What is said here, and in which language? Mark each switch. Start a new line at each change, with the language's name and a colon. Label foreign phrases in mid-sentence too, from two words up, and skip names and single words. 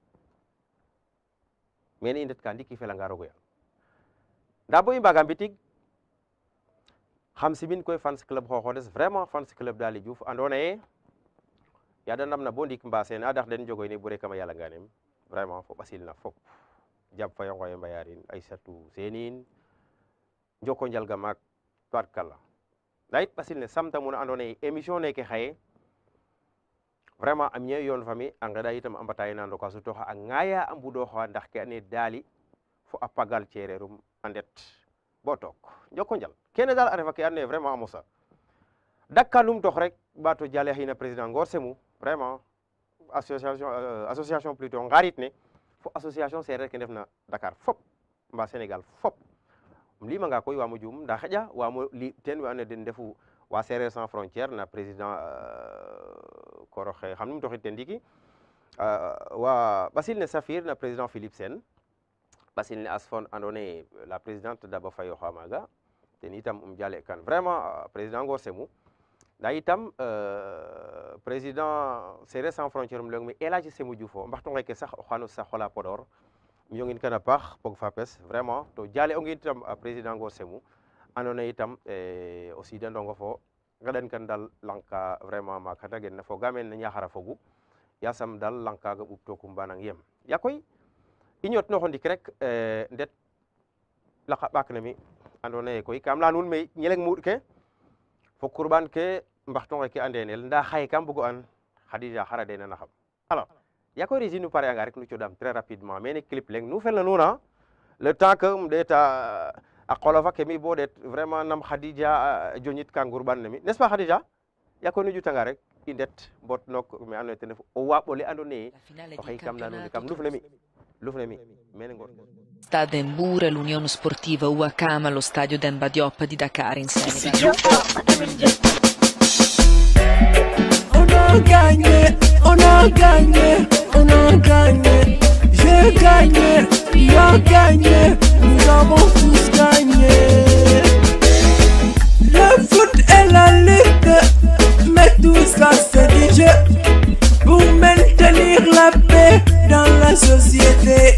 Serer: mene i ndet ka ndiki felanga roog o yaal nda bo i mbaga mbitig xam simin koy
French: fans club
Serer: xooxodes vraiment
French: fans club
Serer: Daly Diouf ando naye yada ndamna bo ndik mbasene a dax den jogoy ne bure kama yala nganem vraiment fo ɓasil na fop jab fayo ngoye mbayarin Aissatou Senin njoko njalga maak tubaarkala dayit basil ne samta mun andona ye émission neke xaye vraiment am ñe yoon fami a ngeɗa itam a mbata yena ndoka sutoxa a ŋaya a mbuɗoxa ndax ke ane daali fo a pagal cereerum a ndet bo took njoko njal kene dal a refa ke andona ye vraiment a mosa dakka num dox rek ɓato jale xina président Ngor Semou
French: vraiment association plutôt
Serer: ngarit ne fo association sereer ke ndefna Dakar fop mba Sénégal fop um limanga koy wamo juum nda xaƴa wamo li ten we ando naye den ndefu wa Sereer sans frontière na président koroxe xam num doxit ten ndiki wa ɓasil ne Safir na président Philippe Sène ɓasil ne Asfon ando naye
French: la présidente
Serer: Daba Faye oxa maga ten itam jale kan vraiment président Ngor Semou nda itam président Sereer sans frontière um leyong me El Hadji Semou Diouf o mbaxtu ngeke sax o xano sax xola Podor um yongin kana paax pog fapes vraiment to jale ongin itam président Ngor Semou ando naye itam
French: aussi de
Serer: ndongo fo ngeɗan kan dal lanka vraiment ma kata gen na fogamen na Ñaxara fogu yasam dal lankaga ɓup tokum banang yem yakoy i ñotnoxo ndik rek ndet laqa ɓaak na mi ando naye koy kam leya nuun me ñeleng muɗ ke fo kurban ke mbaxtonge ke a ndenel nda xaye kam bugo an Khadija xara dena naxam alors yakoy Régis nu pare anga rek nu coɗam
French: très rapidement
Serer: mene clip leng nu felna nuuna
French: le temps que
Serer: um ɗeta a qolofa ke mi bo ɗet vraiment nam Khadija joñit ka ngurban ne mi
French: n'est ce pas
Serer: Khadija yakoy nu jutanga rek i ndet mbot nok me ando naye ten ref o waɓole ando naye oxey kam leya nuun kam lufne mi mene Ngor
Italian: Stade Mbour e l'Unione Sportiva UACAM allo stadio Demba Diop di Dakar in Senegal.
French: On a gagné, on a gagné, on a gagné. J'ai gagné, tu as gagné, nous avons tous gagné. Le foot et la lutte, mais tout ça c'est du jeu pour maintenir la paix dans la société.